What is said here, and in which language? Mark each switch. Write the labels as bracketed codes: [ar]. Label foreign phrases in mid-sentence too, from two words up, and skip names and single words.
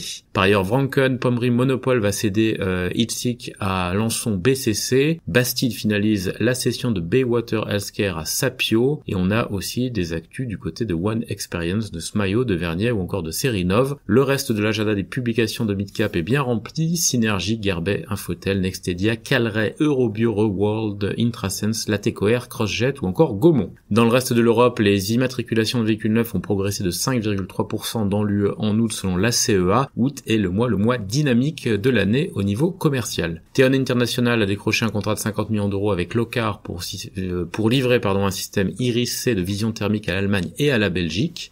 [fr] Par ailleurs, Vranken Pommery Monopole va céder Itzig à Lançon BCC, Bastide finalise la cession de Baywater Healthcare à Sapio, et on a aussi des actus du côté de One Experience, de Smayo, de Vernier ou encore de Serinov. Le reste de l'agenda des publications de Midcap est bien rempli: Synergie, Gerbet, Infotel, Nextedia, Calray, Eurobio, Reworld, Intrasense, Latécoère, CrossJet ou encore Gaumont. Dans le reste de l'Europe, les immatriculations de véhicules neufs ont progressé de 5,3% dans l'UE en août selon l'ACEA. Août est le mois dynamique de l'année au niveau commercial. Theon International a décroché un contrat de 50 millions d'euros avec Locar pour livrer un système Iris-C de vision thermique à l'Allemagne et à la Belgique.